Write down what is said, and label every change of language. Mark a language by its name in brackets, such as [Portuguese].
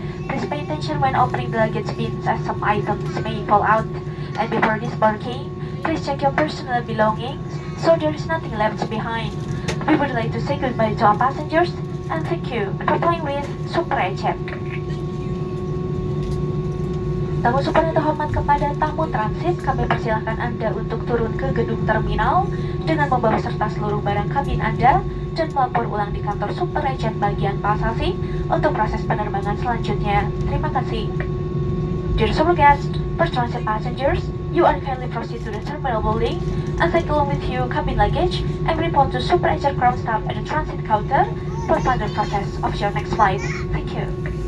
[English] Please pay attention when opening the luggage bins as some items may fall out. And before disembarking, please check your personal belongings so there is nothing left behind. We would like to say goodbye to our passengers and thank you for flying with Super Agent. [Indonesian] Tamu super yang terhormat, kepada tamu transit, kami persilahkan Anda untuk turun ke gedung terminal dengan membawa serta seluruh barang kabin Anda dan melapor ulang di kantor Super Agent bagian Pasasi untuk proses penerbangan selanjutnya. Terima kasih. [English] Dear super guests, for transit passengers, you are kindly proceed to the terminal building and take along with you cabin luggage and report to Super Agent ground staff at the transit counter for further process of your next flight. Thank you.